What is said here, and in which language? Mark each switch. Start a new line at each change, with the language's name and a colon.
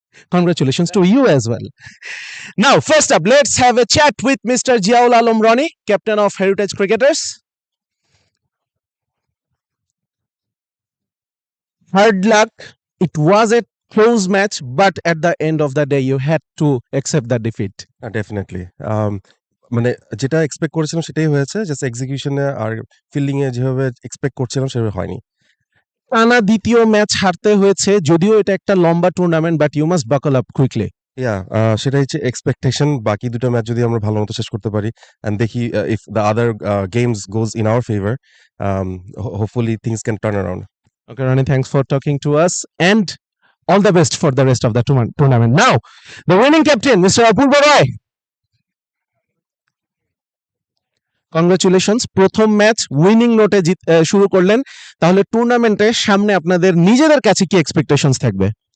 English: Congratulations to you as well. Now, first up, let's have a chat with Mr. Jiaul Alam Rani, captain of Heritage Cricketers. Hard luck. It was a close match, but at the end of the day, you had to accept the defeat.
Bangla: Definitely মানে যেটা expect করেছিলাম সেটাই হয়েছে, just এক্সিকিউশনে আর fielding এ যেভাবে expect করছিলাম সেভাবে হয়নি। টানা দ্বিতীয় ম্যাচ হারতে হয়েছে, যদিও এটা একটা লম্বা টুর্নামেন্ট,
English: But you must buckle up quickly.
Bangla: ইয়া সেটাই হচ্ছে এক্সপেকটেশন। বাকি দুটো ম্যাচ যদি আমরা ভালো মতো শেষ করতে পারি
English: And দেখি if the other games goes in our favour, hopefully things can turn around. Okay, Rani, thanks for talking to us and all the best for the rest of the tournament. Now, the winning captain, Mr. Apurva Roy.
Bangla: Congratulations, প্রথম match winning নোটে শুরু করলেন, তাহলে টুর্নামেন্টে সামনে আপনাদের নিজেদের কাছে কি এক্সপেকটেশনস থাকবে?